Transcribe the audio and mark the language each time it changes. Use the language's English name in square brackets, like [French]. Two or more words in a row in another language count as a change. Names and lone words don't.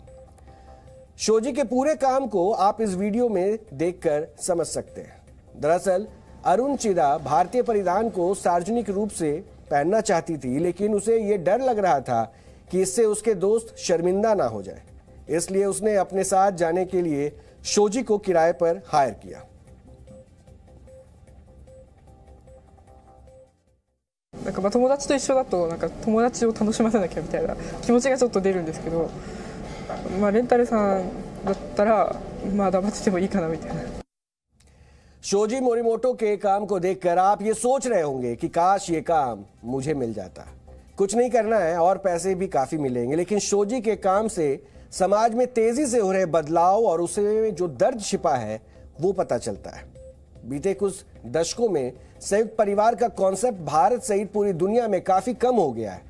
[Hindi] शोजी के पूरे काम को आप इस वीडियो में देखकर समझ सकते हैं। दरअसल अरुण चिदा भारतीय परिधान को सार्वजनिक रूप से पहनना चाहती थी, लेकिन उसे ये डर लग रहा था कि इससे उसके दोस्त शर्मिंदा ना हो जाए, इसलिए उसने अपने साथ जाने के लिए शोजी को किराए पर हायर किया। [Japanese] なんか友達と一緒だと友達を楽しませなきゃみたいな気持ちがちょっと出るんですけど、レンタルさんだったら黙っててもいいかなみたいな。 [Hindi] शोजी मोरिमोटो के काम को देखकर आप ये सोच रहे होंगे कि काश ये काम मुझे मिल जाता। कुछ नहीं करना है और पैसे भी काफी मिलेंगे, लेकिन शोजी के काम से समाज में तेजी से हो रहे बदलाव और उसे जो दर्द छिपा है वो पता चलता है। बीते कुछ दशकों में संयुक्त परिवार का कॉन्सेप्ट भारत सहित पूरी दुनिया में काफी कम हो गया है।